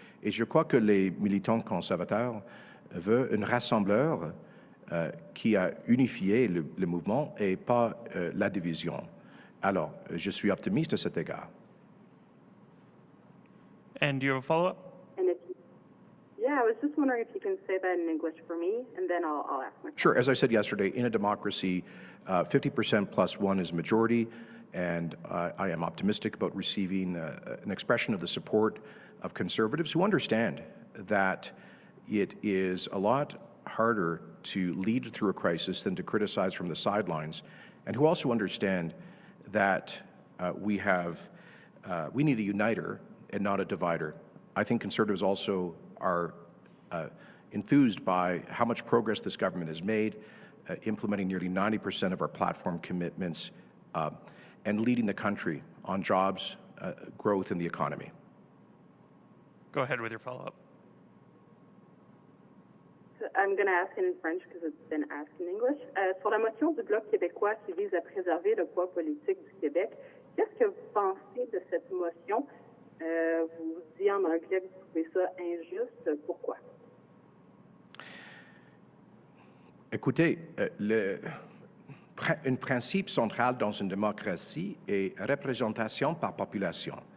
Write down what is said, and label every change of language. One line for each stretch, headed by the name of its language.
French: Et je crois que les militants conservateurs veulent un rassembleur qui a unifié le mouvement et pas la division. Alors, je suis optimiste à cet égard.
English: And do you have a follow-up? Yeah, I was just wondering if you can say that in English for me, and then I'll ask my question. Sure. As I said yesterday, in a democracy, 50% plus 1 is majority, and I am optimistic about receiving an expression of the support of conservatives who understand that it is a lot harder to lead through a crisis than to criticize from the sidelines, and who also understand that we need a uniter and not a divider. I think conservatives also are enthused by how much progress this government has made, implementing nearly 90% of our platform commitments and leading the country on jobs, growth, and the economy. Go ahead with your follow-up. I'm going to ask it in French because it's been asked in English.
French: Sur la motion du Bloc québécois qui vise à préserver le poids politique du Québec, qu'est-ce que vous pensez de cette motion? Vous dites en anglais que vous trouvez ça injuste. Pourquoi? Écoutez, un principe central dans une démocratie est représentation par population.